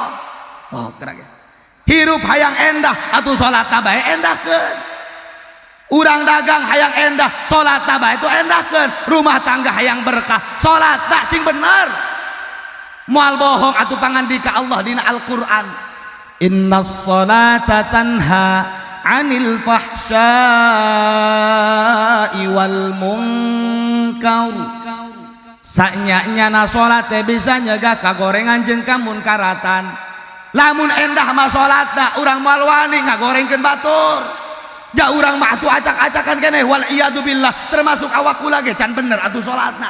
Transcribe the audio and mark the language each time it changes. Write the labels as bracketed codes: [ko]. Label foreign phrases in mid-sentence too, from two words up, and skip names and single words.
[su] Sok geura ge. Hirup hayang endah atuh salatna bae endahkeun. Urang dagang hayang endah, salatna bae itu endahkeun. Rumah tangga hayang berkah, salatna sing bener. Moal bohong atuh pangandika Allah dina Al-Qur'an. [ar] إن الصلاة تنهى عن الفحشاء والمنكر. [su] Sanyanya salat teh bisa nyegah kagorengan jeung kamunkaratan. Lamun endah mah salatna urang moal wani ngagorengkeun batur. Ja urang mah atuh acak-acakan keneh [ar] والعياذ بالله [su] termasuk awak kula ge can bener atuh salatna.